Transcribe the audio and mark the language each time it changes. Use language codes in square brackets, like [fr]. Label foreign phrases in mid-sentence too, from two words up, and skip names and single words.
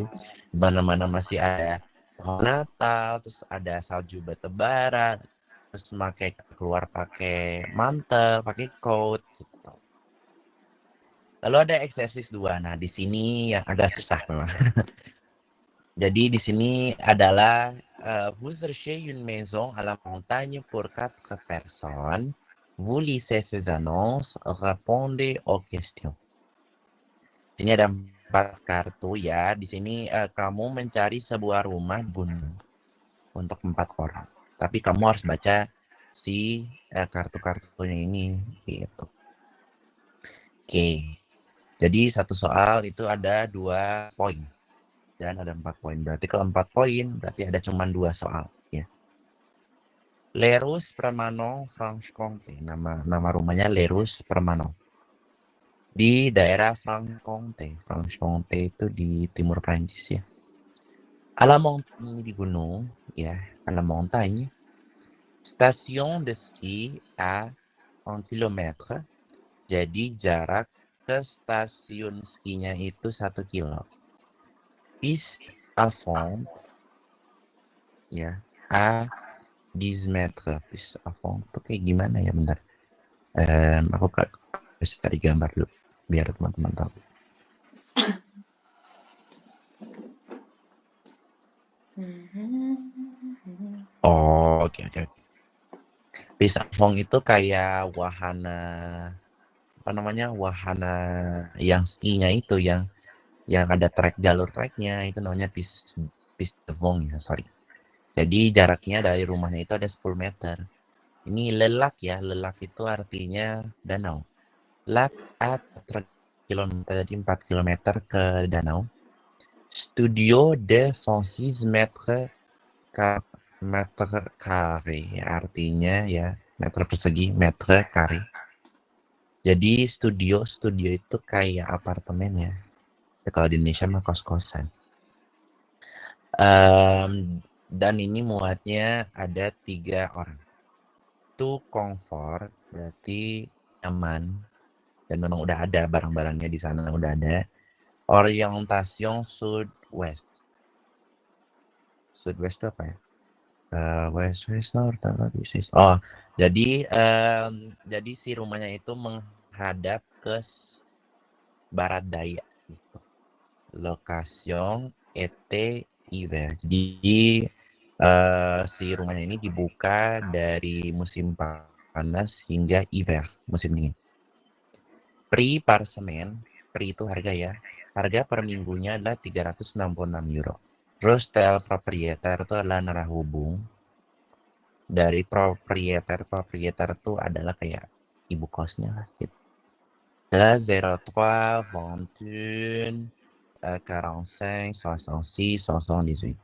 [id] Di mana-mana masih ada pohon Natal, terus ada salju bertebaran, terus keluar pakai mantel, pakai coat gitu. Lalu ada eksersis 2. Nah, di sini yang agak susah memang. Jadi di sini adalah [fr] vous cherchez une maison à la montagne pour 4 personnes. Vous lisez ces annonces, répondez aux questions. [id] Ini ada 4 kartu ya. Di sini kamu mencari sebuah rumah gunung untuk 4 orang. Tapi kamu harus baca si kartu-kartunya ini gitu. Oke. Jadi satu soal itu ada 2 poin. Dan ada 4 poin. Berarti kalau 4 poin berarti ada cuma 2 soal ya. Lerus Permanon Franche-Comté. Nama rumahnya Lerus Permanon. Di daerah Franche-Comté. Franche-Comté itu di timur Prancis ya. [fr] À la montagne [id] di gunung, ya, [fr] à la montagne. Station de ski à 1 km. [id] Jadi jarak ke stasiun skinya itu 1 kilo. [fr] Piste à fond, ya, à 10 meter. Piste à fond [id] itu kayak gimana ya, bentar. Aku harus cari gambar dulu biar teman-teman tahu. Oh, oke. [fr] Piste à fond [id] itu kayak wahana wahana yang skinya itu yang ada jalur treknya, itu namanya [fr] piste de fond [id] ya, sorry. Jadi jaraknya dari rumahnya itu ada 10 meter. Ini lelak ya, lelak itu artinya danau. [fr] Lac à 4 km, [id] jadi 4 km ke danau. [fr] Studio de 106 meter carré, [id] artinya ya meter persegi, [fr] meter carré. [id] Jadi studio itu kayak apartemen ya. Kalau di Indonesia mah kos-kosan. Dan ini muatnya ada 3 orang. Itu comfort, berarti nyaman. Dan memang udah ada barang-barangnya di sana, udah ada. [fr] Orientation sud-west. [id] Sud-west itu apa ya? [en] West, north, east. [id] Oh, jadi si rumahnya itu menghadap ke barat daya. Gitu. [fr] Location était hiver. [id] Jadi si rumahnya ini dibuka dari musim panas hingga hiver musim dingin. [fr] Prix par semaine, [id] prix itu harga ya. Harga per minggunya adalah 366 euro. Terus [fr] tel proprietor [id] itu adalah narahubung dari proprietor. Proprietor itu adalah kayak ibu kosnya lah gitu. Adalah 03 21 45 66 78.